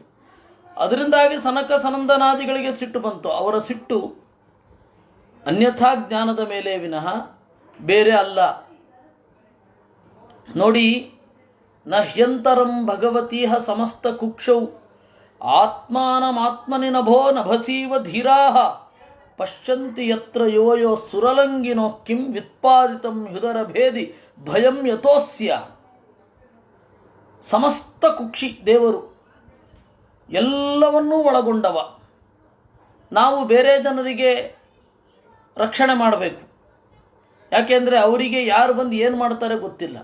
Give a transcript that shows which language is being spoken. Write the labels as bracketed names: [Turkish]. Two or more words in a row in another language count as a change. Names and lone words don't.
[Kannada] ಅದರಿಂದಾಗಿ ಸನಕ ಸನಂದನಾದಿಗಳಿಗೆ ಸಿಟ್ಟು ಬಂತು. ಅವರ ಸಿಟ್ಟು ಅನ್ಯಥಾ ಜ್ಞಾನದ ಮೇಲೆ ವಿನಃ ಬೇರೆ ಅಲ್ಲ. [Sanskrit] ನೋಡಿ, ನಹ್ಯಂತರಂ ಭಗವತೀಹ ಸಮಸ್ತ ಕುಕ್ಷೌ ಆತ್ಮಾನಮಾತ್ಮನಿ ನಭೋ ನಭಸೀವ ಧೀರಾಹ ಪಶ್ಯಂತಿ ಯತ್ರ ಯೋಯೋ ಸುರಲಂಗಿನೋ ಕಿಂ ವ್ಯುತ್ಪಾದಿತಂ ಹೃದರ ಭೇದಿ ಭಯಂ ಯಥೋಸ್ಯ. [Kannada] ಸಮಸ್ತ ಕುಕ್ಷಿ ದೇವರು, ಎಲ್ಲವನ್ನೂ ಒಳಗೊಂಡವ. ನಾವು ಬೇರೆ ಜನರಿಗೆ ರಕ್ಷಣೆ ಮಾಡಬೇಕು. ಯಾಕೆಂದರೆ ಅವರಿಗೆ ಯಾರು ಬಂದು ಏನು ಮಾಡ್ತಾರೆ ಗೊತ್ತಿಲ್ಲ.